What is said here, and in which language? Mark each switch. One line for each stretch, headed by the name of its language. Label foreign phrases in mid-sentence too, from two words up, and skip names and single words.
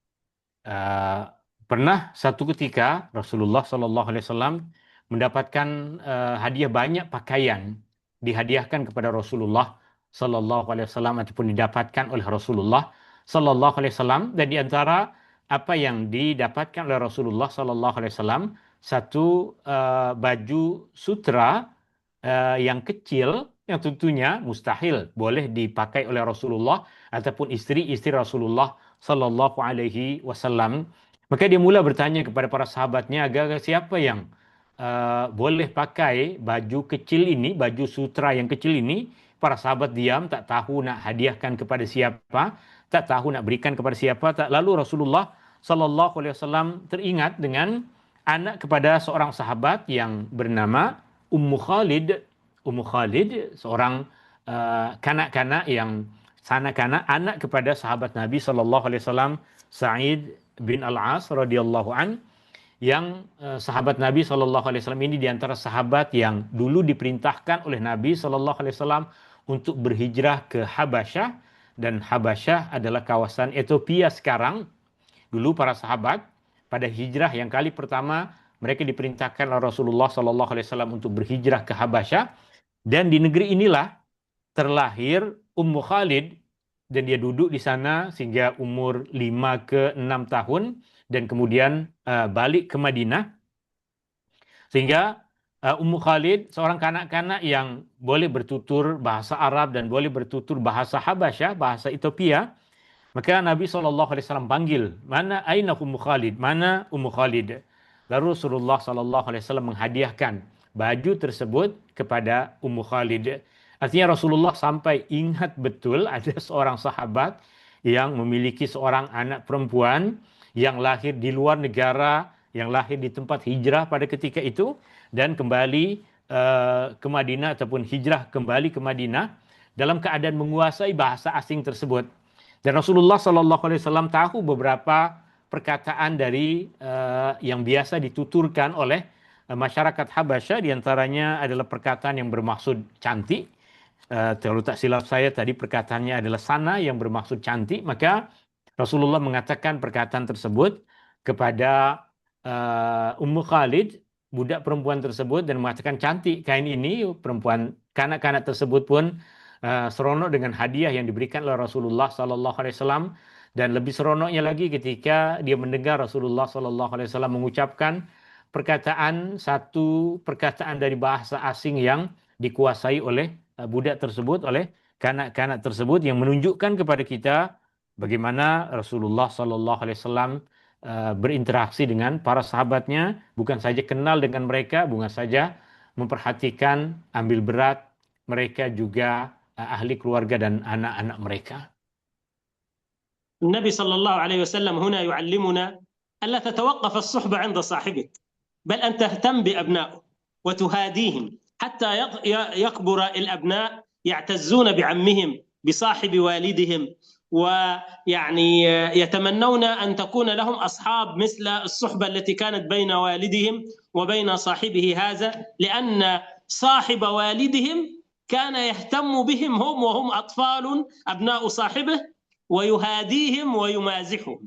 Malay: Pernah satu ketika Rasulullah
Arabic: صلى الله عليه وسلم
Malay: mendapatkan hadiah banyak pakaian dihadiahkan kepada Rasulullah
Arabic: صلى الله عليه وسلم
Malay: ataupun didapatkan oleh Rasulullah
Arabic: صلى الله عليه وسلم,
Malay: dan di antara apa yang didapatkan oleh Rasulullah
Arabic: صلى الله عليه وسلم
Malay: satu baju sutra yang kecil yang tentunya mustahil boleh dipakai oleh Rasulullah ataupun istri-istri Rasulullah
Arabic: صلى الله عليه وسلم.
Malay: Maka dia mula bertanya kepada para sahabatnya, agar siapa yang boleh pakai baju kecil ini, baju sutra yang kecil ini. Para sahabat diam, tak tahu nak hadiahkan kepada siapa, tak tahu nak berikan kepada siapa. Lalu Rasulullah
Arabic: صلى الله عليه وسلم
Malay: teringat dengan anak kepada seorang sahabat yang bernama Ummu Khalid. Ummu Khalid, seorang kanak-kanak yang kanak-kanak anak kepada sahabat Nabi
Arabic: صلى الله عليه وسلم,
Malay: Sa'id bin Al-As
Arabic: رضي الله عن,
Malay: yang sahabat Nabi
Arabic: صلى الله عليه وسلم
Malay: ini diantara sahabat yang dulu diperintahkan oleh Nabi
Arabic: صلى الله عليه وسلم
Malay: untuk berhijrah ke Habasyah, dan Habasyah adalah kawasan Ethiopia sekarang. Dulu para sahabat pada hijrah yang kali pertama mereka diperintahkan oleh Rasulullah
Arabic: صلى الله عليه وسلم
Malay: untuk berhijrah ke Habasyah, dan di negeri inilah terlahir Ummu Khalid, dan dia duduk di sana sehingga umur 5 ke 6 tahun, dan kemudian balik ke Madinah. Sehingga Ummu Khalid seorang kanak-kanak yang boleh bertutur bahasa Arab dan boleh bertutur bahasa Habasyah, bahasa Ethiopia. Maka Nabi SAW panggil, mana aina Ummu Khalid, mana Ummu Khalid. Lalu Rasulullah SAW menghadiahkan baju tersebut kepada Ummu Khalid. Artinya Rasulullah sampai ingat betul ada seorang sahabat yang memiliki seorang anak perempuan yang lahir di luar negara, yang lahir di tempat hijrah pada ketika itu, dan kembali ke Madinah ataupun hijrah kembali ke Madinah dalam keadaan menguasai bahasa asing tersebut. Dan Rasulullah SAW tahu beberapa perkataan dari yang biasa dituturkan oleh masyarakat Habasyah, diantaranya adalah perkataan yang bermaksud cantik. Kalau tak silap saya tadi perkataannya adalah sana, yang bermaksud cantik. Maka Rasulullah mengatakan perkataan tersebut kepada Ummu Khalid, budak perempuan tersebut, dan mengatakan cantik kain ini. Perempuan kanak-kanak tersebut pun seronok dengan hadiah yang diberikan oleh Rasulullah
Arabic: صلى الله عليه وسلم,
Malay: dan lebih seronoknya lagi ketika dia mendengar Rasulullah Sallallahu Alaihi Wasallam mengucapkan satu perkataan dari bahasa asing yang dikuasai oleh budak tersebut, oleh kanak-kanak tersebut, yang menunjukkan kepada kita bagaimana Rasulullah
Arabic: صلى الله عليه وسلم
Malay: berinteraksi dengan para sahabatnya, bukan saja kenal dengan mereka, bukan saja memperhatikan, ambil berat mereka, juga ahli keluarga dan anak-anak mereka.
Arabic: النبي صلى الله عليه وسلم هنا يعلمنا ألا تتوقف الصحبة عند صاحبك، بل أن تهتم بأبنائه وتهاديهم حتى يكبر الأبناء يعتزون بعمهم بصاحب والدهم، ويعني يتمنون أن تكون لهم أصحاب مثل الصحبة التي كانت بين والدهم وبين صاحبه هذا، لأن صاحب والدهم كان يهتم بهم هم وهم أطفال أبناء صاحبه ويهاديهم ويمازحهم.